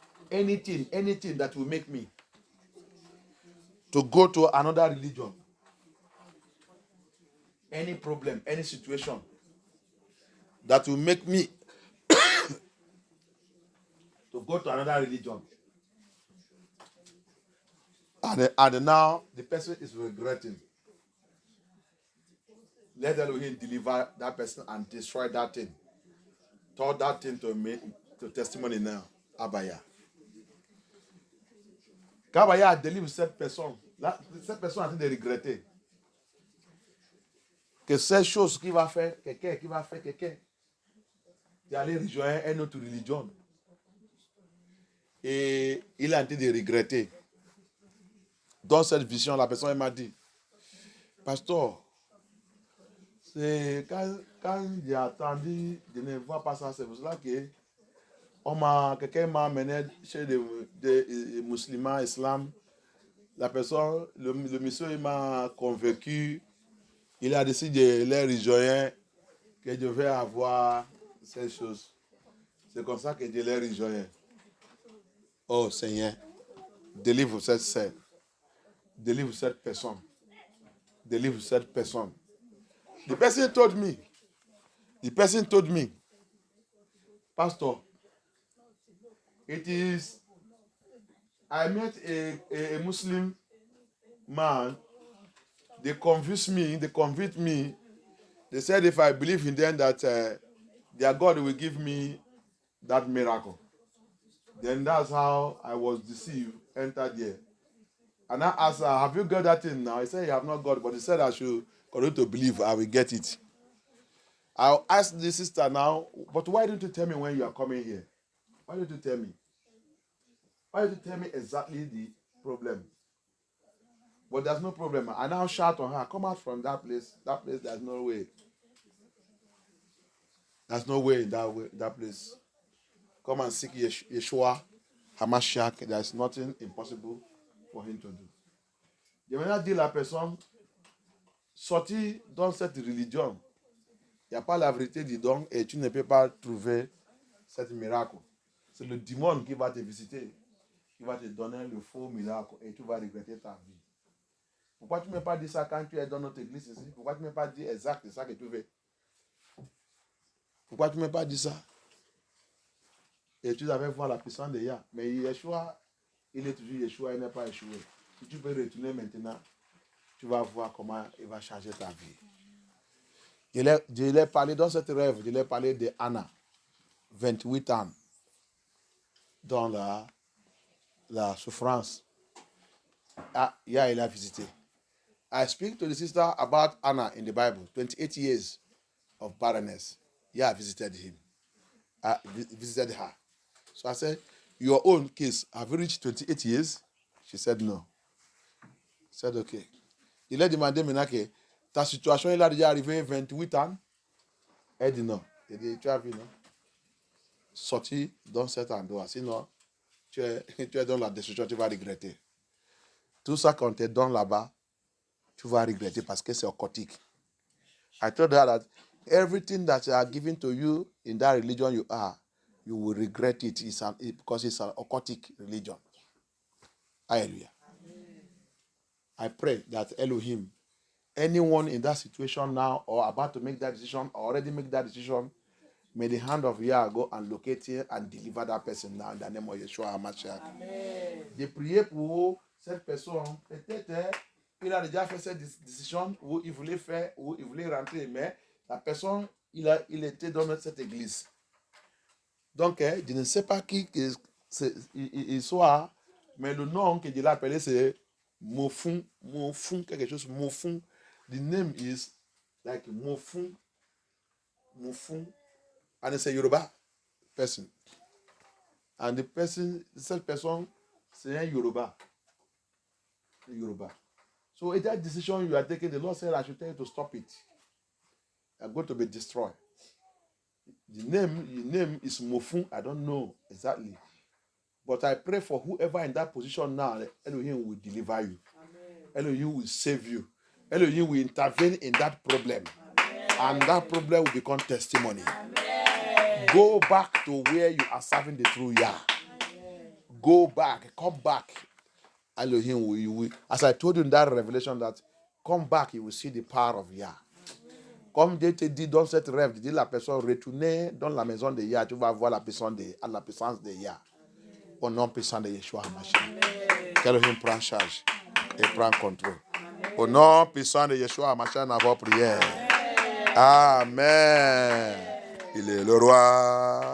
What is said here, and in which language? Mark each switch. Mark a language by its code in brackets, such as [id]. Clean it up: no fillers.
[en] Anything that will make me to go to another religion, any problem, any situation that will make me to go to another religion. And now the person is regretting. Let Elohim deliver that person and destroy that thing. Turn that thing to testimony now. Abaya. [fr] Quand Abaya délivre cette personne a train de regretter que ces choses qu'il va faire, quelqu'un, d'aller rejoindre une autre religion. Et il a en train de regretter. Dans cette vision, la personne m'a dit, Pasteur, c'est quand j'ai attendu de ne voir pas ça, c'est pour cela que quelqu'un m'a amené chez des musulmans, islam. La personne, le monsieur, il m'a convaincu. Il a décidé de les rejoindre, que je vais avoir ces choses. C'est comme ça que je les rejoins. Oh Seigneur, délivre cette sœur. Délivre cette personne. Délivre cette personne. [en] The person told me, Pastor, I met a Muslim man. They convinced me. They said if I believe in them that their God will give me that miracle. Then that's how I was deceived, entered there. And I asked her, have you got that thing now? He said, you have not got it, but he said I should continue to believe, I will get it. I'll ask the sister now, but why didn't you tell me when you are coming here? Why didn't you tell me? Why didn't you tell me exactly the problem? But there's no problem. I now shout on her, come out from that place. That place, there's no way. There's no way in that place. Come and seek Yeshua, Hamashiach. There's nothing impossible for him to do. [fr] Je vais dire la personne, sorti dans cette religion, il n'y a pas la vérité du don et tu ne peux pas trouver cet miracle. C'est le démon qui va te visiter, qui va te donner le faux miracle et tu vas regretter ta vie. Pourquoi tu ne m'as pas dit ça quand tu es dans notre église ici? Pourquoi tu ne m'as pas dit exact ça que tu veux? Pourquoi tu ne m'as pas dit ça? Et tu devais voir la puissance de Yah. Mais Yeshua, il est toujours Yeshua, il n'est pas échoué. Si tu peux retourner maintenant, tu vas voir comment il va changer ta vie. Je l'ai parlé dans cette rêve, je l'ai parlé de Anna, 28 ans, dans la souffrance. Yah, il a visité. [en] I speak to the sister about Anna in the Bible, 28 years of barrenness. Yah visited him. Visited her. So I said, your own case, have you reached 28 years? She said no. I said, okay. [fr] Il a demandé maintenant que ta situation, il a déjà arrivé 28 ans. Elle dit non. Il dit, tu as vu, non? Sorti dans cet endroit. Sinon, tu es dans la destruction, tu vas regretter. Tout ça qu'on te donne là-bas, tu vas regretter parce que c'est occultique. [en] I told her that everything that are given to you in that religion you are, you will regret it because it's an occultic religion. Hallelujah. I pray that Elohim, anyone in that situation now or about to make that decision or already make that decision, may the hand of Yah go and locate him and deliver that person now in the name of Yeshua HaMashiach. [fr] J'ai prié pour cette personne. Peut-être il a déjà fait cette décision où il voulait faire, où il voulait rentrer, mais la personne, il était dans cette église. Donc, je ne sais pas qui il soit, mais le nom que je l'ai appelé, c'est Mofun, quelque chose, Mofun. [en] The name is like Mofun, and it's a Yoruba person. And [fr] cette personne, c'est un Yoruba. [en] So in that decision you are taking, the Lord said, I should tell you to stop it. You are going to be destroyed. The name is Mofun. I don't know exactly. But I pray for whoever in that position now, that Elohim will deliver you. Elohim will save you. Elohim will intervene in that problem. And that problem will become testimony. Go back to where you are serving the true Yah. Go back, come back. Elohim will, as I told you in that revelation, that come back, you will see the power of Yah. [fr] Comme Dieu te dit dans cette rêve, dis la personne, retournez dans la maison de Yah, tu vas voir la puissance de Yah. Au nom puissant de Yeshua HaMashiach. Qu'Elohim prend charge et prend contrôle. Au nom puissant de Yeshua HaMashiach, dans vos prières. Amen. Il est le roi.